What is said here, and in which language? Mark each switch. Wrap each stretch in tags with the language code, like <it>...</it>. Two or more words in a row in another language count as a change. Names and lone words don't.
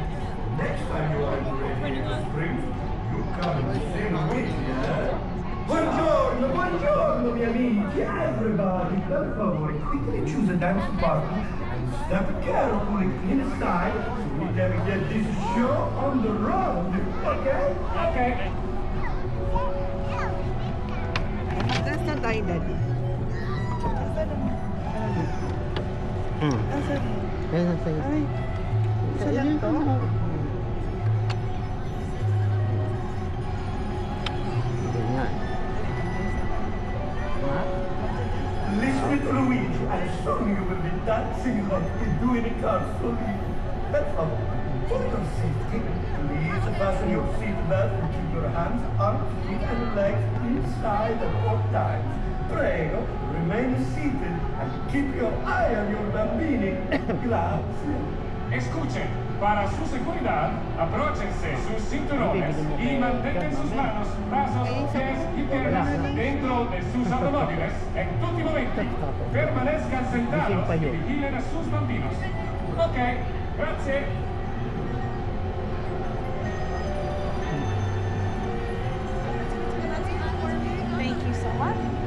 <en>Next time you are in Radiator Springs, you come and sing with me, eh?</en> <it>Buongiorno, buongiorno, miei amici. Everybody, per favore,</it> <en>quickly choose a dance partner and step carefully inside so we can get this show on the road, okay? Okay. That's not tayo, Daddy.</en> <tl>Asan? Kaya sa'yo. Ay, isa lang to? Ganyan.</tl> <en>Listen to Luigi, and soon you will be dancing like we do in a car slowly. That's all. For your safety, please fasten your seatbelt and keep your hands, arms, feet, and legs inside at all times. Prego, remain seated and keep your eye on your bambini.</en> <it>Grazie.</it> <es>Escuchen, para su seguridad, abróchense sus cinturones y mantengan sus manos, brazos, pies y piernas dentro de sus automóviles en</es> <it>tutti i momenti.</it> <es>Permanezcan sentados y vigilen a sus bambinos.</es> <it>Ok, grazie.</it> <en>Thank you so much.</en>